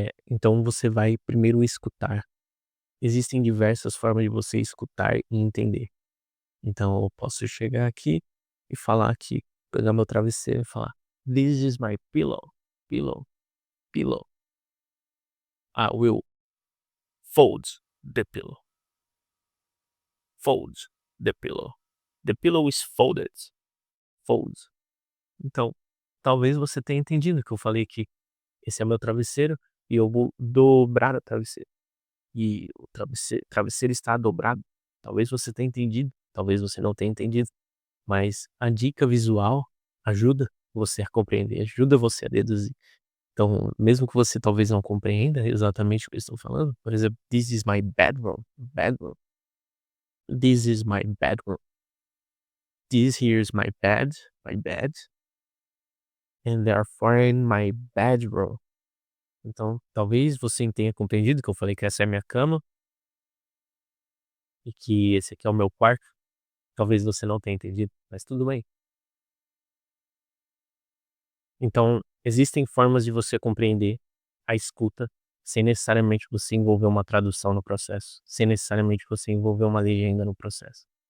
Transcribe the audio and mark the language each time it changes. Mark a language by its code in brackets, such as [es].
[pt] Então você vai primeiro escutar. Existem diversas formas de você escutar e entender. Então eu posso chegar aqui e falar aqui, pegar meu travesseiro e falar: [en] "This is my pillow, pillow, pillow. I will fold the pillow, fold the pillow. The pillow is folded, fold". [pt] Então, talvez você tenha entendido que eu falei que esse é meu travesseiro e eu vou dobrar o travesseiro. E o travesseiro está dobrado. Talvez você tenha entendido, talvez você não tenha entendido, mas a dica visual ajuda você a compreender, ajuda você a deduzir. Então, mesmo que você talvez não compreenda exatamente o que eles estão falando, por exemplo, [en] "This is my bedroom, bedroom. This is my bedroom. This here is my bed, and therefore in my bedroom". [pt] Então, talvez você tenha compreendido que eu falei que essa é a minha cama e que esse aqui é o meu quarto. Talvez você não tenha entendido, mas tudo bem. Então, Existem formas de você compreender a escuta, sem necessariamente você envolver uma tradução no processo, sem necessariamente você envolver uma legenda no processo.